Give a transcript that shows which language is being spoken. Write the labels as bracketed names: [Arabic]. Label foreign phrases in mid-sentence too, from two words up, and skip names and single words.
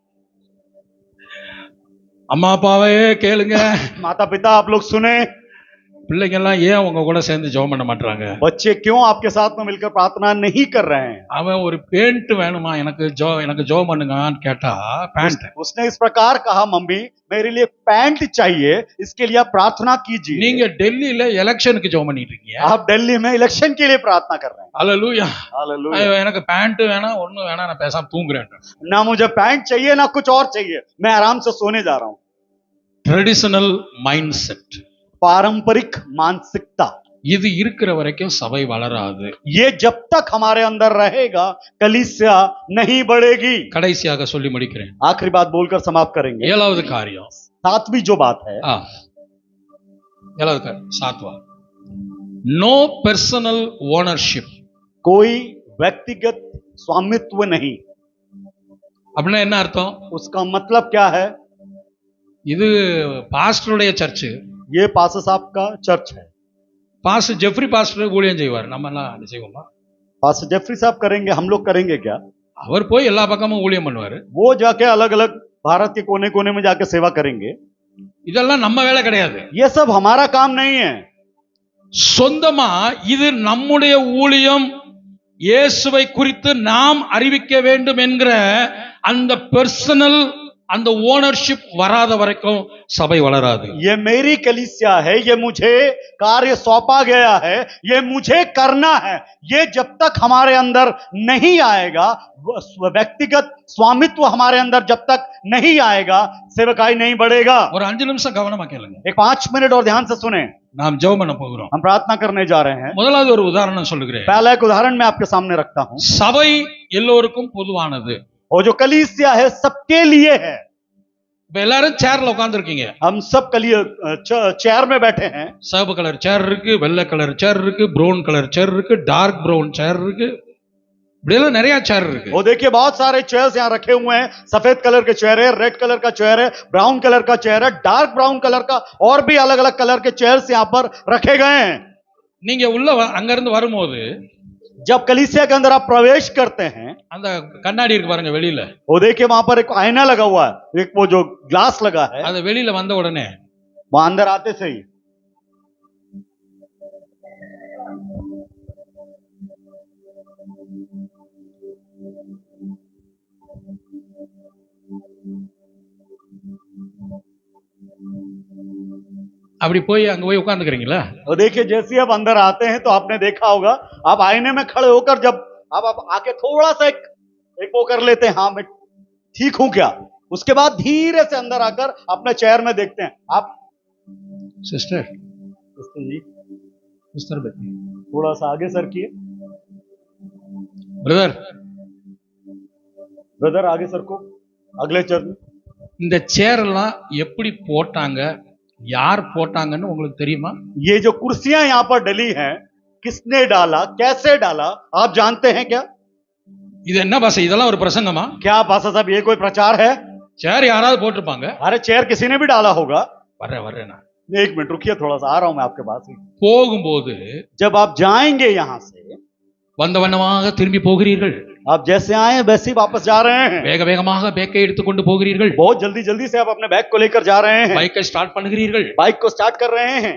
[Tamil] அம்மா அப்பாவே கேளுங்க, [Hindi] माता पिता आप लोग सुने, [Tamil] பிள்ளைங்க எல்லாம் ஏன் உங்க கூட சேர்ந்து ஜெபம் பண்ண மாட்டாங்க? [Hindi] बच्चे क्यों आपके साथ में मिलकर प्रार्थना नहीं कर रहे हैं? [Tamil] அவன் ஒரு பேண்ட் வேணுமா, எனக்கு ஜெபம் பண்ணுங்கன்னு கேட்டா, பேண்ட். [Hindi] उसने इस प्रकार कहा, मम्मी मेरे लिए पैंट चाहिए, इसके लिए आप प्रार्थना कीजिए। [Tamil] நீங்க டெல்லியில எலெக்ஷனுக்கு ஜெபம் பண்ணிட்டு இருக்கீங்க. [Hindi] आप दिल्ली में इलेक्शन के लिए प्रार्थना कर रहे हैं। [Tamil] அல்லேலூயா. [Hindi] हालेलुया। [Tamil] எனக்கு பேண்ட் வேணாம், ஒண்ணும் வேணாம், நான் பேசாம தூங்குறேன். [Hindi] ना मुझे पैंट चाहिए ना कुछ और चाहिए, मैं आराम से सोने जा रहा हूं। [English] traditional mind set [Hindi] पारंपरिक मानसिकता, [Tamil] இது இருக்கிற வரைக்கும் சபை வளராது. [Hindi] ये जब तक हमारे अंदर रहेगा कलीसिया नहीं बढ़ेगी। [Tamil] கடைசியாக சொல்லி முடிக்கிறேன். [Hindi] आखिरी बात बोलकर समाप्त करेंगे। [Tamil] 7வது காரியம். [Hindi] सातवीं जो बात है, [Tamil] 7வது காரியம், [English] 7वां, no personal ownership. [Hindi] कोई व्यक्तिगत स्वामित्व नहीं। [Tamil] அப்படின்னா என்ன அர்த்தம்? [Hindi] उसका मतलब क्या है? [Tamil] இது பாஸ்டருடைய சர்ச். [Hindi] ये पास्टर साहब का चर्च है। [Tamil] பாஸ்டர் ஜெஃப்ரி பாஸ்டர் ஊழியம் செய்வார், நம்ம எல்லாம் அது செய்வோமா? [Hindi] पास्टर जेफरी साहब करेंगे, हम लोग करेंगे क्या? [Tamil] அவர் போய் எல்லா பக்கமும் ஊழியம் பண்ணுவாரு. [Hindi] वो जाके अलग अलग भारत के कोने कोने में जाके सेवा करेंगे। [Tamil] இதெல்லாம் நம்ம வேலை கிடையாது. [Hindi] ये सब हमारा काम नहीं है। [Tamil] சொந்தமா இது நம்முடைய ஊழியம், இயேசுவை குறித்து நாம் அறிவிக்க வேண்டும் என்கிற அந்த பர்சனல், அந்த ஓனர்ஷிப் வராத வரைக்கும் சபை வளராது. [Hindi] ये मेरी कलीसिया है, ये मुझे कार्य सौंपा गया है, ये मुझे करना है, ये जब तक हमारे अंदर नहीं आएगा, व्यक्तिगत स्वामित्व हमारे अंदर जब तक नहीं आएगा, सेवकाई नहीं बढ़ेगा। [Tamil] ஒரு 5 நிமிஷம் கவனமா கேளுங்க. [Hindi] एक 5 मिनट और ध्यान से सुने। [Tamil] நாம் ஜெபம் பண்ண போகிறோம். [Hindi] हम प्रार्थना करने जा रहे हैं। [Tamil] முதலாவது ஒரு உதாரணம் சொல்லுகிறேன். [Hindi] पहला एक उदाहरण मैं आपके सामने रखता हूं। [Tamil] சபை எல்லோருக்கும் பொதுவானது. [Hindi] और जो कलीसिया है सबके लिए है। [Tamil] இப்ப எல்லாரும் சேர்ல உட்கார்ந்து இருக்கீங்க. [Hindi] हम सब चेयर में बैठे हैं। [Tamil] சிவப்பு [English] colour chair [Tamil] இருக்கு, வெள்ளை [English] colour chair [Tamil] இருக்கு, [English] brown colour chair [Tamil] இருக்கு, [English] dark brown chair [Tamil] இருக்கு, இப்படியெல்லாம் நிறைய சேர் இருக்கு. [Hindi] वो देखिए बहुत सारे चेयर्स यहाँ रखे हुए हैं। सफेद कलर के चेयर है, [English] red colour [Hindi] का चेयर है, [English] brown colour [Hindi] का चेयर है, [English] dark brown colour [Hindi] का, और भी अलग अलग कलर के चेयर्स यहाँ पर रखे गए हैं। [Tamil] நீங்க உள்ள அங்க இருந்து வரும்போது [Hindi] जब कलीसिया के अंदर आप प्रवेश करते हैं, [Tamil] அந்த கண்ணாடி இருக்கு பாருங்க வெளியில, [Hindi] वो देखिए वहां पर एक आईना लगा हुआ है, एक वो जो ग्लास लगा है, [Tamil] அது வெளியில வந்த உடனே [Hindi] वहां अंदर आते से ही [Tamil] அப்படி போய் அங்க போய் உட்கார்ந்துக்கிறீங்களா? [Hindi] तो देखिए जैसे आप अंदर आते हैं तो आपने देखा होगा, आप आईने में खड़े होकर जब आप आके थोड़ा सा एक वो कर लेते हैं, हाँ मैं ठीक हूं क्या, उसके बाद धीरे से अंदर आकर अपने चेयर में देखते हैं। आप [Tamil] சிஸ்டர் [Hindi] जी [Tamil] சிஸ்டர் [Hindi] थोड़ा सा आगे सर किए, [Tamil] பிரதர், [Hindi] ब्रदर आगे सर को, अगले चेयर में। [Tamil] இந்த சேர் எல்லாம் எப்படி போட்டாங்க, யார் போட்டாங்கன்னு உங்களுக்கு தெரியுமா? [Hindi] ये जो कुर्सियां यहाँ पर डली हैं, किसने डाला, कैसे डाला, आप जानते हैं क्या? [Tamil] இது என்ன பாச இதெல்லாம் ஒரு பிரசங்கமா? [Hindi] क्या पासा साहब ये कोई प्रचार है? [Tamil] சேர் யாராவது போட்டிருப்பாங்க. [Hindi] अरे चेयर किसी ने भी डाला होगा। [Tamil] வர்றேன் நான். [Hindi] एक मिनट रुकिए, थोड़ा सा आ रहा हूं मैं आपके पास ही। [Tamil] போகும்போது [Hindi] जब आप जाएंगे यहाँ से, [Tamil] வந்த வண்ணமாக திரும்பி போகிறீர்கள். [Hindi] आप जैसे आए हैं वैसे ही वापस जा रहे हैं। [Tamil] வேக வேகமாக பேக்கை எடுத்துக்கொண்டு போகிறீர்கள். [Hindi] बहुत जल्दी जल्दी से आप अपने बैग को लेकर जा रहे हैं। [English] bike-ஐ start [Tamil] பண்ணுகிறீர்கள். [Hindi] बाइक को स्टार्ट कर रहे हैं,